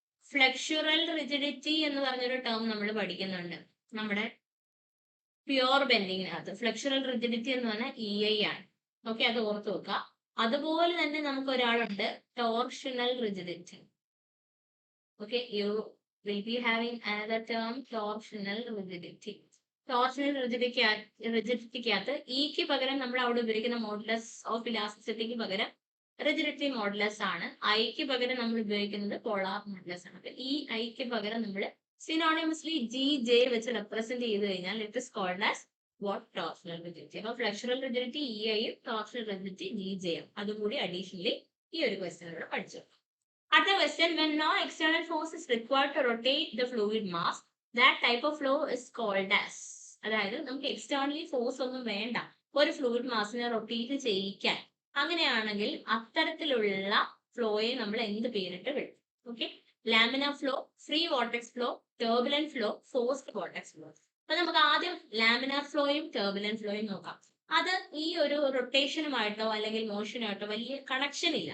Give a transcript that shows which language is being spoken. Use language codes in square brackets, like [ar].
[ml] ഫ്ലെക്സുറൽ rigidity എന്ന് പറഞ്ഞൊരു term നമ്മൾ പഠിക്കുന്നുണ്ട് നമ്മുടെ പ്യുവർ ബെൻഡിങ്ങിനകത്ത്. ഫ്ലെക്സുറൽ റിജിഡിറ്റി എന്ന് പറഞ്ഞാൽ EI ആണ്. ഓക്കെ, അത് ഓർത്ത് വെക്കുക. അതുപോലെ തന്നെ നമുക്ക് ഒരാളുണ്ട് torsional rigidity. [en] Okay, you will be having another term, torsional rigidity. [ml] Torsional റിജിഡിറ്റിക്കകത്ത് ഇക്ക് പകരം നമ്മൾ അവിടെ ഉപയോഗിക്കുന്ന മോഡുലസ് ഓഫ് ഇലാസ്റ്റിസിറ്റിക്ക് പകരം റിജിഡിറ്റി മോഡുലസ് ആണ്. ഐക്ക് പകരം നമ്മൾ ഉപയോഗിക്കുന്നത് പോളാർ മോഡുലസ് ആണ്. അപ്പൊ ഈ ഐക്ക് പകരം നമ്മൾ സിനോണിമസ്ലി GJ വെച്ച് റെപ്രസെന്റ് ചെയ്ത് കഴിഞ്ഞാൽ [en] it is called as what, [ml] torsional rigidity. അപ്പൊ ഫ്ലെക്സുറൽ റിജിഡിറ്റി EIയും ടോർഷണൽ റിജിഡിറ്റി GJയും അതുകൂടി അഡീഷണലി ഈ ഒരു ക്വസ്റ്റ്യനിലൂടെ പഠിച്ചു. [en] At the question, when no external force is required to rotate the fluid mass, that type of flow is called as. [ml] അതായത് നമുക്ക് externally force ഒന്നും വേണ്ട ഒരു ഫ്ലൂയിഡ് മാസിനെ റൊട്ടേറ്റ് ചെയ്യിക്കാൻ. അങ്ങനെയാണെങ്കിൽ അത്തരത്തിലുള്ള ഫ്ലോയെ നമ്മൾ എന്ത് പേരിട്ട് വിളിക്കും? Okay, laminar flow, free vortex flow, turbulent flow, forced vortex flow. അപ്പൊ നമുക്ക് ആദ്യം ലാമിനാർ ഫ്ലോയും ടർബുലന്റ് ഫ്ലോയും നോക്കാം. അത് ഈ ഒരു റൊട്ടേഷനുമായിട്ടോ അല്ലെങ്കിൽ മോഷനായിട്ടോ വലിയ കണക്ഷൻ ഇല്ല.